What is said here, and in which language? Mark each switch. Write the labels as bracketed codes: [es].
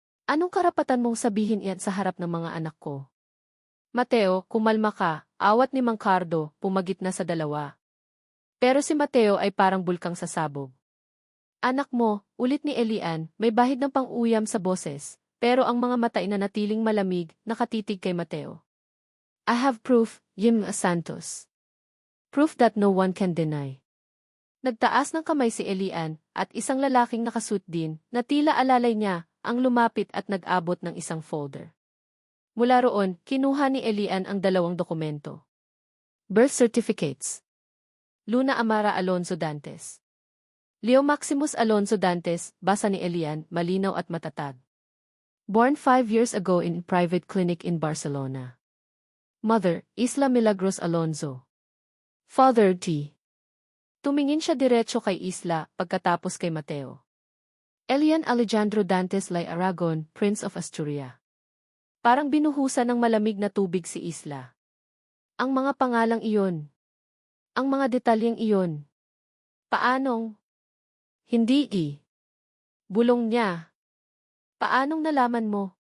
[tl] Anong karapatan mong sabihin iyan sa harap ng mga anak ko?" "Mateo, kumalma ka," awat ni Mang Cardo, pumagitna sa dalawa. Pero si Mateo ay parang bulkang sasabog. "Anak mo," ulit ni Elian, may bahid ng pang-uyam sa boses, pero ang mga mata ay nanatiling malamig, nakatitig kay Mateo. [en] "I have proof, Yim Santos. Proof that no one can deny." [tl] Nagtaas ng kamay si Elian, at isang lalaking nakasuit din, na tila alalay niya, ang lumapit at nag-abot ng isang folder. Mula roon, kinuha ni Elian ang dalawang dokumento. [en] Birth certificates. [tl] Luna Amara Alonso Dantes. Leo Maximus Alonso Dantes, basa ni Elian, malinaw at matatag. [en] Born 5 years ago in private clinic in Barcelona. Mother, Isla Milagros Alonso. Father T. [tl] Tumingin siya diretso kay Isla, pagkatapos kay Mateo. [en] Elian Alejandro Dantes Lay Aragon, Prince of Asturias. [tl] Parang binuhusan ng malamig na tubig si Isla. Ang mga pangalang iyon. Ang mga detalyeng iyon. Paanong? Hindi. Bulong niya. Paanong nalaman mo?